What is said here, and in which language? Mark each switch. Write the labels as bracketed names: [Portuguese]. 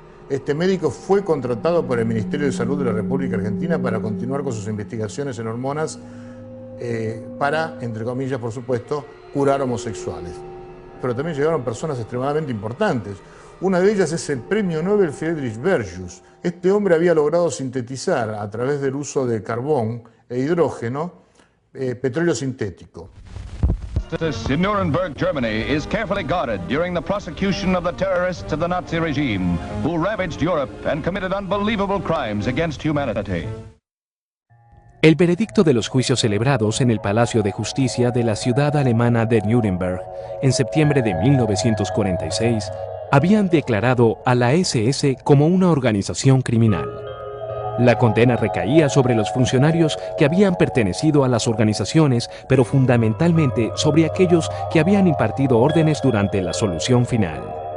[Spanish] Este médico fue contratado por el Ministerio de Salud de la República Argentina para continuar con sus investigaciones en hormonas para, entre comillas, por supuesto, curar homosexuales. pero también llegaron personas extremadamente importantes. Una de ellas es el premio Nobel Friedrich Bergius. Este hombre había logrado sintetizar, a través del uso de carbón e hidrógeno, petróleo sintético. [English] Justice in Nuremberg, Germany, is carefully guarded during the prosecution of the terrorists of the Nazi regime, who ravaged Europe and committed unbelievable crimes against humanity. [Spanish] El veredicto de los juicios celebrados en el Palacio de Justicia de la ciudad alemana de Nuremberg en septiembre de 1946 habían declarado a la SS como una organización criminal. La condena recaía sobre los funcionarios que habían pertenecido a las organizaciones, pero fundamentalmente sobre aquellos que habían impartido órdenes durante la solución final.